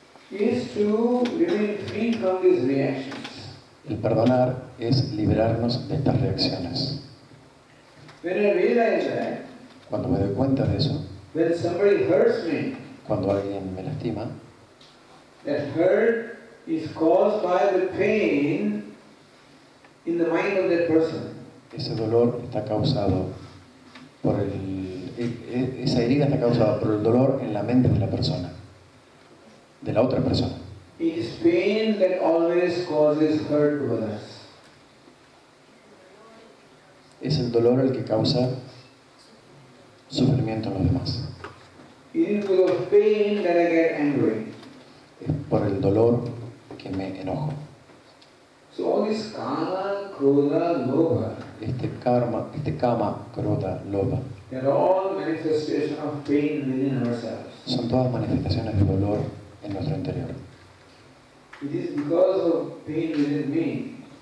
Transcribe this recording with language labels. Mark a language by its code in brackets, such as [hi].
[en] Is to remain free from these reactions. [es] El perdonar es liberarnos de estas reacciones. [en] When I realize that, [es] Cuando me doy cuenta de eso, [en] when somebody hurts me, [es] cuando alguien me lastima, [en] that hurt is caused by the pain in the mind of that person. [es] ese dolor está causado por esa herida está causada por el dolor en la mente de la persona, de la otra persona. [en] It is pain that always causes hurt to others. [es] Es el dolor el que causa sufrimiento en los demás. [en] It is because of pain that I get angry. [es] Es por el dolor que me enojo. [en] So all this kama, krodha, lobha, [es] Este kama, krodha, lobha, [en] they are all manifestations of pain within ourselves. [es] son todas manifestaciones de dolor en nuestro interior. [en] It is because of pain within me,